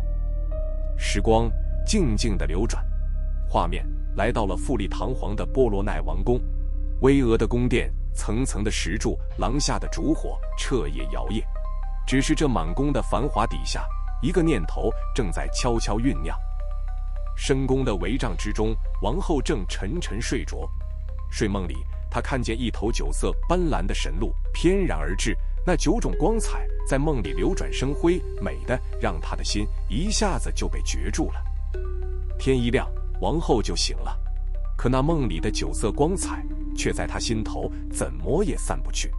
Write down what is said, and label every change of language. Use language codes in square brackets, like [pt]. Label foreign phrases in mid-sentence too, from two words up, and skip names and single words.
[zh] 時光靜靜地流轉，畫面來到了富麗堂皇的波羅奈王宮。巍峨的宮殿，層層的石柱，廊下的燭火徹夜搖曳。只是這滿宮的繁華底下，一個念頭正在悄悄醞釀。深宮的帷帳之中，王后正沉沉睡着。睡夢裡，她看見一頭九色斑斕的神鹿翩然而至，那九種光彩在夢裡流轉生輝，美得讓她的心一下子就被攫住了。天一亮，王后就醒了，可那夢裡的酒色光彩卻在他心頭怎麼也散不去。